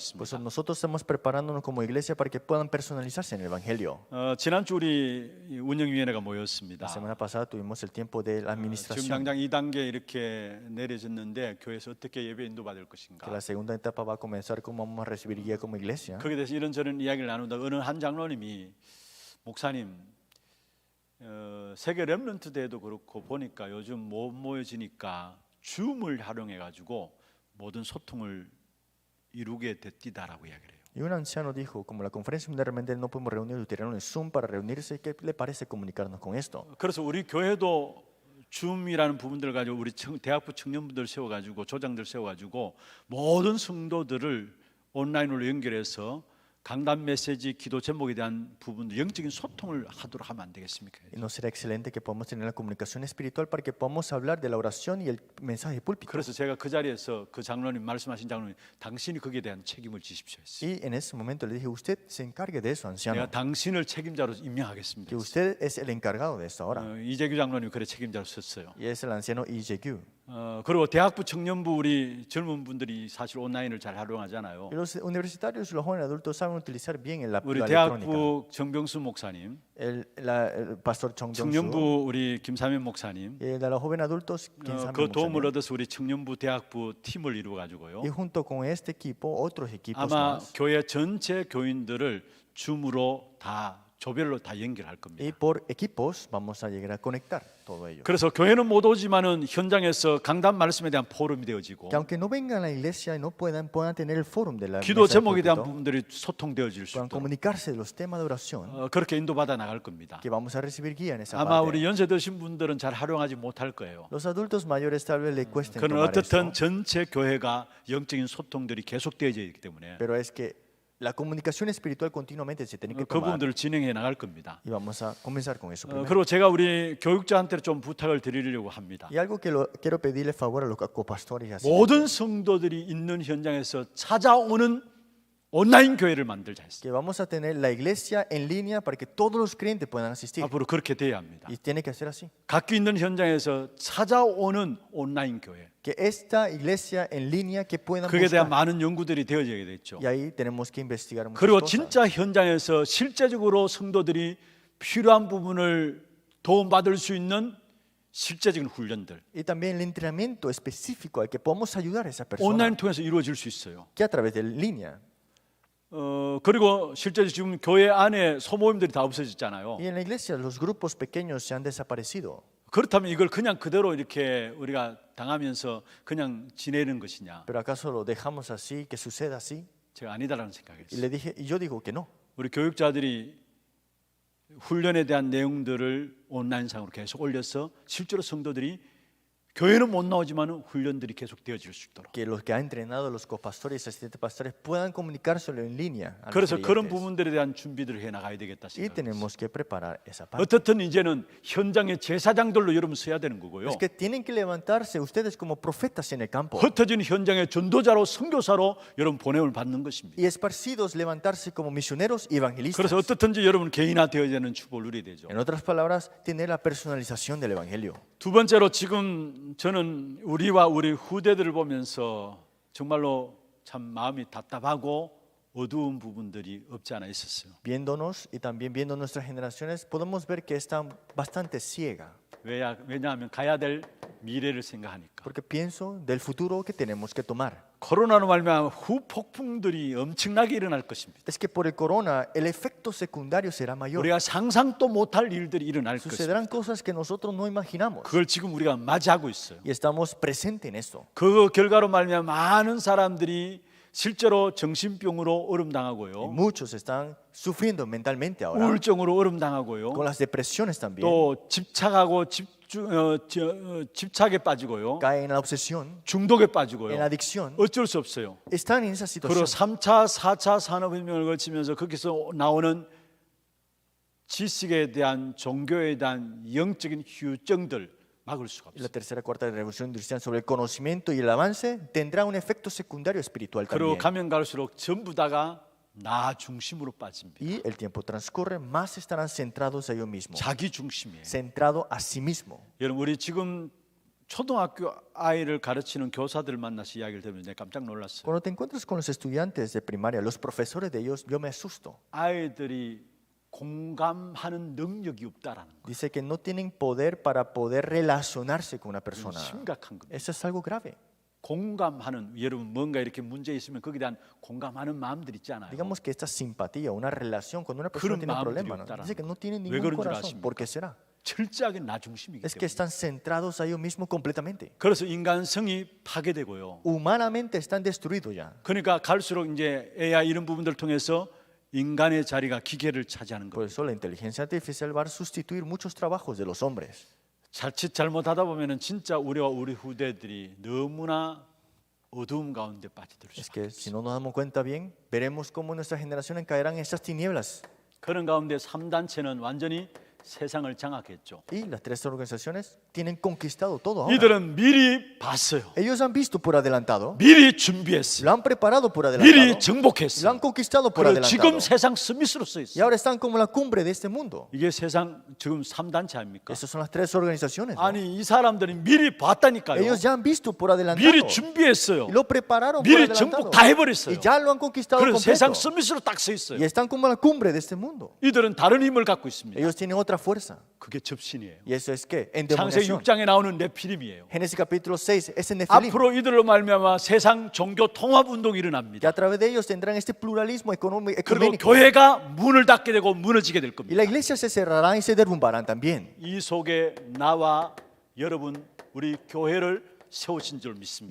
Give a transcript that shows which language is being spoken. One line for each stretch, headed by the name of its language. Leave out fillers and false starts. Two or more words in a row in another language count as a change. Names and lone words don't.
Spanish: Por eso
Korean: 있습니다.
Spanish: nosotros estamos preparándonos como iglesia para que puedan personalizarse en el Evangelio.
Korean: 지난주 우리 운영위원회가
Spanish: La
Korean: 모였습니다.
Spanish: semana pasada tuvimos el tiempo de la
Korean: 지금
Spanish: administración,
Korean: 당장 2단계 이렇게 내려졌는데 교회에서 어떻게 예배 인도받을
Spanish: que
Korean: 것인가.
Spanish: la segunda etapa va a comenzar cómo vamos a recibir guía como iglesia.
Korean: 거기에 대해서 이런저런 이야기를 나누다 어느 한 장로님이 목사님 세계 렘넌트 대회도 그렇고 보니까 요즘 못 모여지니까 줌을 활용해 가지고 모든 소통을 이루게 됐디다라고 이야기를 해요.
Spanish: Y un anciano dijo, como la conferencia mundial realmente no podemos reunir, utilizaron el Zoom para reunirse, ¿qué le parece comunicarnos con esto?
Korean: 그래서 우리 교회도 줌이라는 부분들을 가지고 우리 대학부 청년분들 세워 가지고 조장들 세워 가지고 모든 성도들을 온라인으로 연결해서 강단 메시지, 기도 제목에 대한 부분들 영적인 소통을 하도록 하면 안 되겠습니까?
Spanish: Y no será excelente que podamos tener la comunicación espiritual para que podamos hablar de la oración y el mensaje púlpito.
Korean: 그래서 제가 그 자리에서 그 장로님 말씀하신 장로님 당신이 거기에 대한 책임을 지십시오 했어요.
Spanish: Y en ese momento le dije, usted se encargue de eso, anciano,
Korean: 내가 당신을 책임자로 임명하겠습니다.
Spanish: que usted es el encargado de esto ahora.
Korean: 이재규 장로님 그래 책임자로 썼어요.
Spanish: Y es el anciano Lee Jae-gyu.
Korean: 그리고 대학부 청년부 우리 젊은 분들이 사실 온라인을 잘 활용하잖아요.
Spanish: Y los universitarios y los jóvenes adultos saben utilizar bien la
Korean: 우리
Spanish: electrónica.
Korean: 대학부 정병수 목사님,
Spanish: El pastor Chong Jong-soo
Korean: 청년부 우리 김삼현 목사님,
Spanish: y el de los jóvenes adultos,
Korean: 그 도움을 얻어서 우리 청년부 대학부 팀을 이루어 가지고요.
Spanish: y junto con este equipo, otros equipos
Korean: 아마
Spanish: más.
Korean: 교회 전체 교인들을 줌으로 다 조별로 다 연결할 겁니다.
Spanish: Y por equipos vamos a llegar a conectar todo ello.
Korean: 그래서 교회는 못 오지만은 현장에서 강단 말씀에 대한 포럼이 되어지고
Spanish: Que aunque no vengan a la iglesia y no puedan tener el fórum de la
Korean: 기도
Spanish: mesa del
Korean: 제목에 대한
Spanish: púlpito,
Korean: 부분들이 소통되어질 수
Spanish: puedan
Korean: 있도록
Spanish: comunicarse de los temas de oración,
Korean: 그렇게 인도받아 나갈 겁니다.
Spanish: que vamos a recibir guía en esa
Korean: 아마
Spanish: parte.
Korean: 우리 연세 드신 분들은 잘 활용하지 못할 거예요.
Spanish: Los adultos mayores tal vez le cuesten
Korean: 그는
Spanish: tomar esto,
Korean: 어떻든 전체 교회가 영적인 소통들이 계속되어져 있기 때문에
Spanish: pero es que la comunicación espiritual continuamente se tiene que
Korean: 그
Spanish: tomar
Korean: 부분들을 진행해 나갈 겁니다.
Spanish: y vamos a comenzar con eso primero.
Korean: 그리고 제가 우리 교육자한테 좀 부탁을 드리려고 합니다.
Spanish: Y algo que quiero pedirle favor a los copastores y así,
Korean: 모든 성도들이 있는 현장에서 찾아오는 온라인 교회를 만들자 했어요.
Spanish: que vamos a tener la iglesia en línea para que todos los creyentes puedan asistir.
Korean: 앞으로 그렇게 돼야 합니다.
Spanish: Y tiene que ser así.
Korean: 각기 있는 현장에서 찾아오는 온라인 교회.
Spanish: Que esta iglesia en línea que puedan
Korean: 그에 대한
Spanish: buscar.
Korean: 많은 연구들이 되어져야 되겠죠.
Spanish: Y ahí tenemos que investigar muchas
Korean: 그리고
Spanish: cosas.
Korean: 진짜 현장에서 실제적으로 성도들이 필요한 부분을 도움받을 수 있는 실제적인 훈련들
Spanish: Y también el entrenamiento específico al que podamos ayudar a esa persona.
Korean: 온라인 통해서 이루어질 수 있어요.
Spanish: Que a través de línea.
Korean: 그리고 실제 지금 교회 안에 소모임들이 다 없어졌잖아요.
Spanish: Y en la iglesia los grupos pequeños se han desaparecido.
Korean: 그렇다면 이걸 그냥 그대로 이렇게 우리가 당하면서 그냥 지내는 것이냐?
Spanish: Pero acaso lo dejamos así, que suceda así.
Korean: 제가 아니다라는
Spanish: Y
Korean: 생각했어요.
Spanish: le dije, y yo digo que no.
Korean: 우리 교육자들이 훈련에 대한 내용들을 온라인상으로 계속 올려서 실제로 성도들이 교회는 못 나오지만 훈련들이 계속 되어질 수 있도록.
Spanish: Que los que ha entrenado los copastores y asistentes pastores puedan comunicárselo en línea. A los
Korean: 그래서 그런
Spanish: creyentes.
Korean: 부분들에 대한 준비들을 해 나가야 되겠다
Spanish: Y
Korean: 생각합니다.
Spanish: tenemos que preparar esa parte.
Korean: 어떻든 이제는 현장의 제사장들로 여러분 서야 되는 거고요.
Spanish: Es que tienen que levantarse ustedes como profetas en el campo.
Korean: 흩어진 현장의 전도자로 선교사로 여러분 보냄을 받는 것입니다.
Spanish: Y esparcidos levantarse como misioneros y evangelistas.
Korean: 그래서 어떻든지 여러분 개인화되어야 되는 축복을 누려야 되죠.
Spanish: En otras palabras, tener la personalización del evangelio.
Korean: 두 번째로 지금 저는 우리와 우리 후대들을 보면서 정말로 참 마음이 답답하고 어두운 부분들이 없지 않아 있었어요.
Spanish: Viéndonos y también viendo nuestras generaciones, podemos ver que están bastante ciega.
Korean: 왜냐하면 가야 될 미래를 생각하니까.
Spanish: Porque pienso del futuro que tenemos que tomar.
Korean: 코로나로 말미암아 후폭풍들이 엄청나게 일어날 것입니다.
Spanish: Es que por el corona el efecto secundario será mayor.
Korean: 우리가 상상도 못할 일들이 일어날 것입니다.
Spanish: Sucederán cosas que nosotros no imaginamos.
Korean: 그걸 지금 우리가 맞이하고 있어요.
Spanish: Y estamos presentes en esto.
Korean: 그 결과로 말미암아 많은 사람들이 실제로 정신병으로
Spanish: Y
Korean: 어름당하고요.
Spanish: muchos están sufriendo mentalmente ahora.
Korean: 우울증으로
Spanish: Con
Korean: 어름당하고요.
Spanish: las depresiones también.
Korean: 또 집착하고 집착에 빠지고요.
Spanish: caen en la obsesión,
Korean: 중독에
Spanish: en la
Korean: 빠지고요.
Spanish: adicción,
Korean: 어쩔 수 없어요.
Spanish: están en esa
Korean: 그리고
Spanish: situación.
Korean: 3차, 4차 산업혁명을 거치면서 거기서 나오는 지식에 대한 종교에 대한 영적인 휴증들 막을 수가
Spanish: Y la
Korean: 없어요.
Spanish: tercera, cuarta revolución industrial sobre el conocimiento y el avance tendrá un efecto secundario espiritual
Korean: 그리고
Spanish: también.
Korean: 가면 갈수록 전부 다가 나 중심으로 빠집니다.
Spanish: Y el tiempo transcurre, más estarán centrados a ellos mismos,
Korean: 자기 중심이에요.
Spanish: centrado a sí mismo.
Korean: 여러분 우리 지금 초등학교 아이를 가르치는 교사들 만나서 이야기를 들으면 내가 깜짝 놀랐어요.
Spanish: Cuando te encuentras con los estudiantes de primaria, los profesores de ellos, yo me asusto.
Korean: 아이들이 공감하는 능력이 없다라는 거.
Spanish: Dice que no tienen poder para poder relacionarse con una persona.
Korean: 심각한 겁니다.
Spanish: Eso es algo grave.
Korean: 공감하는 여러분 뭔가 이렇게 문제 있으면 거기에 대한 공감하는 마음들 있잖아요.
Spanish: Digamos que esta simpatía, una relación cuando una persona
Korean: 그런
Spanish: tiene un
Korean: 마음들이
Spanish: problema, ¿no?
Korean: 없다라는
Spanish: Dice que no tienen
Korean: 왜
Spanish: ningún
Korean: 그런 줄
Spanish: corazón.
Korean: 아십니까?
Spanish: ¿Por qué será?
Korean: 철저하게 나 중심이기
Spanish: Es que
Korean: 때문에.
Spanish: están centrados a ellos mismos completamente.
Korean: 그래서 인간성이 파괴되고요.
Spanish: Humanamente están destruidos ya.
Korean: 그러니까 갈수록 이제 AI 이런 부분들 통해서 인간의 자리가 기계를 차지하는
Spanish: Por
Korean: 거예요.
Spanish: eso la inteligencia artificial va a sustituir muchos trabajos de los hombres.
Korean: 자칫 잘못하다 보면은 진짜 우리와 우리 후대들이 너무나 어두움 가운데 빠져들 수
Spanish: Es
Korean: 있어요.
Spanish: que si no nos damos cuenta bien, veremos cómo nuestra generación caerán en estas tinieblas.
Korean: 그런 가운데 3단체는 완전히 세상을 장악했죠.
Spanish: Y las tres organizaciones tienen conquistado todo ahora.
Korean: 이들은 미리 봤어요.
Spanish: Ellos han visto por adelantado,
Korean: 미리 준비했어요.
Spanish: lo han preparado por
Korean: 미리
Spanish: adelantado, lo han
Korean: 정복했어요.
Spanish: conquistado por
Korean: 그리고 지금
Spanish: adelantado.
Korean: 세상 스미스로 써
Spanish: Y
Korean: 있어요.
Spanish: ahora están como la cumbre de este mundo.
Korean: 이게 세상 지금 3단체 아닙니까?
Spanish: Esas son las tres organizaciones. ¿no?
Korean: 아니 이 사람들이 미리 봤다니까요.
Spanish: Ellos ya han visto por adelantado.
Korean: 미리 준비했어요.
Spanish: Y lo prepararon por
Korean: 미리
Spanish: adelantado.
Korean: 정복 다 해버렸어요.
Spanish: Y ya lo han conquistado
Korean: 그래서 세상
Spanish: completo.
Korean: 스미스로 딱 서 있어요.
Spanish: Y están como la cumbre de este mundo.
Korean: 이들은 다른 힘을 갖고 있습니다.
Spanish: Ellos tienen otra fuerza.
Korean: 그게 접신이에요.
Spanish: Y eso es que
Korean: 창세기
Spanish: endemoniación.
Korean: 6장에 나오는 네피림이에요.
Spanish: Génesis capítulo 6 es el Nefilim.
Korean: 앞으로 이들로 말미암아 세상 종교 통합 운동이
Spanish: Que
Korean: 일어납니다.
Spanish: a través de ellos tendrán este pluralismo
Korean: 그리고
Spanish: ecuménico.
Korean: 교회가 문을 닫게 되고 무너지게 될
Spanish: Y
Korean: 겁니다.
Spanish: la iglesia se cerrará y se derrumbarán también.
Korean: 이 속에 나와 여러분 우리 교회를 세우신 줄 믿습니다.